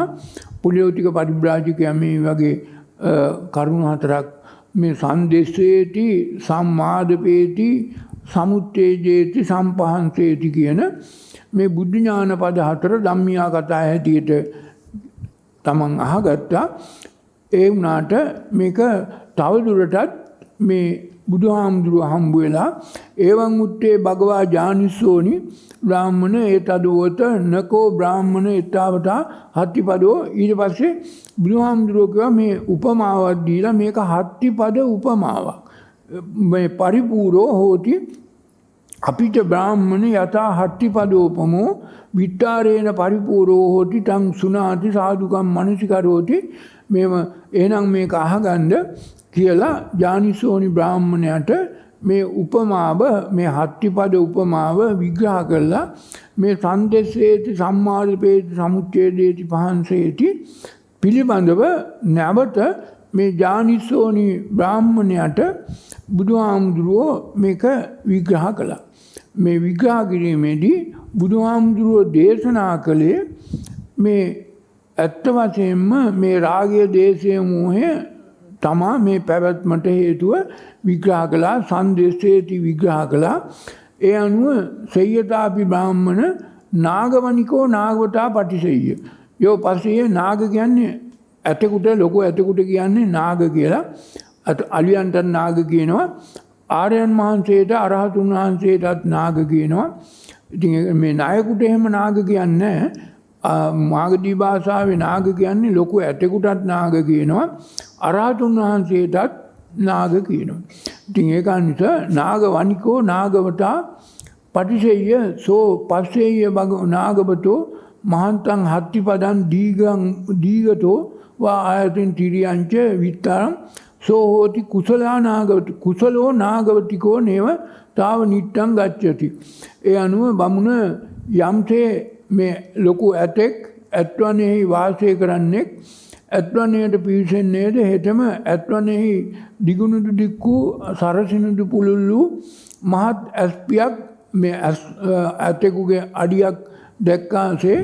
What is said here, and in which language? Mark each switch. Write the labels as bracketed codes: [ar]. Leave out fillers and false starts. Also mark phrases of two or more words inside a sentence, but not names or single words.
[si] පිලෝතික පරිබ්‍රාජකයා මේ වගේ කරුණු හතරක් මේ [pi] සංදේශේති සම්මාදපේති සමුත්තේජේති සම්පහන්සේති [si] කියන මේ බුද්ධ ඥාන පද හතර ධම්මියා කතා හැටියට තමන් අහගත්තා. ඒ වුණාට මේක තවදුරටත් මේ බුදුහාමුදුරුව හම්බ වෙලා [pi] එවං උත්තේ භගවා ඥානිසෝනි බ්‍රාහ්මණ ඒතදවත නකෝ බ්‍රාහ්මණ ඊතාවතා හත්තිපදෝ. [si] ඊට පස්සේ බුදුහාමුදුරුවෝ කිව්වා මේ උපමාවක් දීලා මේක හත්තිපද උපමාවක්. [pi] මේ පරිපූර්ණෝ හෝති අපිට බ්‍රාහ්මණ යතා හත්තිපදෝපමෝ විත්තරේන පරිපූර්ණෝ හෝති තං සුනාති සාදුකම් මනසිකරෝති. [si] මේව එහෙනම් මේක අහගන්න කියලා ඥානිසෝනි බ්‍රාහ්මණයට මේ උපමාව මේ හත්තිපද උපමාව විග්‍රහ කළා. මේ [pi] සංදේශේති සම්මාදපේති සමුච්ඡේදේති පහන්සේති [si] පිළිබඳව නැවත මේ ඥානිසෝනි බ්‍රාහ්මණයට බුදුහාමුදුරුවෝ මේක විග්‍රහ කළා. මේ විග්‍රහ කිරීමේදී බුදුහාමුදුරුවෝ දේශනා කළේ මේ ඇත්ත වශයෙන්ම මේ රාගය දේශය මෝහය තමා මේ පැවැත්මට හේතුව විග්‍රහ කළා. සංදේශේති විග්‍රහ කළා. [pi] ඒ අනුව සෙය්‍යතාපි බ්‍රාහ්මණ නාගවනිකෝ නාගවතා පටිසෙය්‍ය. [si] යෝ පස්සේ නාග කියන්නේ ඇතෙකුට ලොකු ඇතෙකුට කියන්නේ නාග කියලා. අලියන්ට නාග කියනවා. ආර්යයන් වහන්සේට අරහතුන් වහන්සේටත් නාග කියනවා. ඉතින් මේ නායකුට එහෙම නාග කියන්නේ නැහැ. මාගදී භාෂාවේ නාග කියන්නේ ලොකු ඇතෙකුටත් නාග කියනවා. අරහතුන් වහන්සේටත් නාග කියනවා. ඉතින් ඒක නිසා [pi] නාග වනිකෝ නාගවතා පටිසෙය්‍ය සෝ පස්සෙය්‍ය නාගවතෝ මහන්තං හත්තිපදං දීගතෝ වා ආයතින් තිරියංච විත්තරං සෝ හෝති කුසලා නාගවති කුසලෝ නාගවතිකෝ නේව තාව නිට්ටං ගච්ඡති. [si] ඒ අනුව බමුණ යම්සේ මේ ලොකු ඇතෙක් ඇත්වනෙහි වාසය කරන්නේ ඇත්වනයට පිවිසෙන්නේද හෙතම ඇත්වනෙහි දිගුණුදු දික්කු සරසිනුදු පුළුල්ලු මහත් ඇස්පියක් මේ ඇතෙකුගේ අඩියක් දැක්කාසේ